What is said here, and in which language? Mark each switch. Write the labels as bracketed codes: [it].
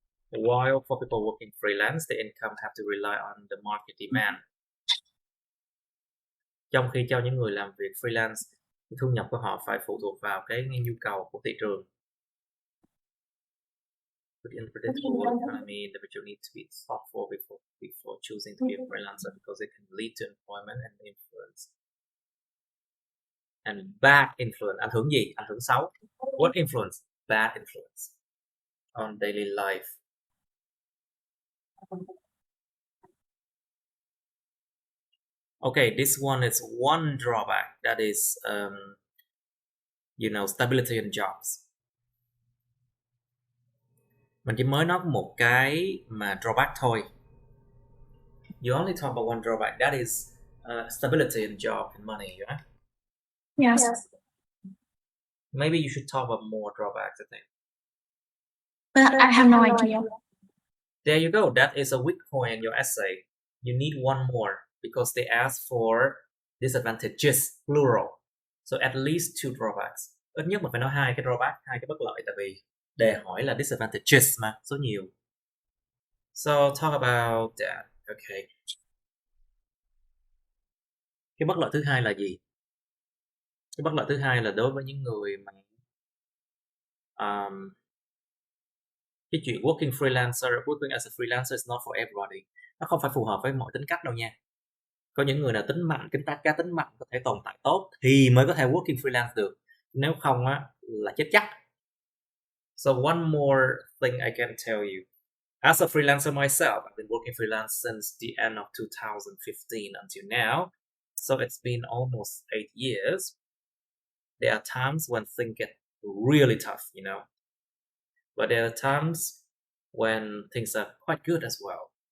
[en] While for people working freelance, the income have to rely on the market demand. [vi] Trong khi cho những người làm việc freelance, thu nhập của họ phải phụ thuộc vào cái nhu cầu của thị trường. [en] With unpredictable work economy, the individual needs to be thoughtful before choosing to be a freelancer because it can lead to employment and influence. And bad influence. [vi] Ảnh hưởng gì? Ảnh hưởng xấu. [en] What influence? Bad influence on daily life. Okay, this one is one drawback. That is, stability in jobs. [vi] Mình chỉ mới nói một cái mà drawback thôi. [en] You only talk about one drawback. That is stability in job and money, right? Yes. Maybe you should talk about more drawbacks, I think. But I have no idea. There you go. That is a weak point in your essay. You need one more because they ask for disadvantages, plural. So at least 2 drawbacks. [vi] Ít nhất mình phải nói 2 cái drawback, 2 cái bất lợi, tại vì đề hỏi là disadvantages mà, số nhiều. [en] So talk about that. Okay. [vi] Cái bất lợi thứ hai là gì? Cái bất lợi thứ hai là đối với những người mà cái chuyện [en] working as a freelancer is not for everybody. [vi] Nó không phải phù hợp với mọi tính cách đâu nha. Có những người nào tính mạnh, cá tính mạnh có thể tồn tại tốt thì mới có thể [en] working freelance [vi] được. Nếu không á là chết chắc. [en] So one more thing I can tell you. As a freelancer myself, I've been working freelance since the end of 2015 until now. So it's been almost 8 years. There are times when things get really tough, you know, but there are times when things are quite good as well.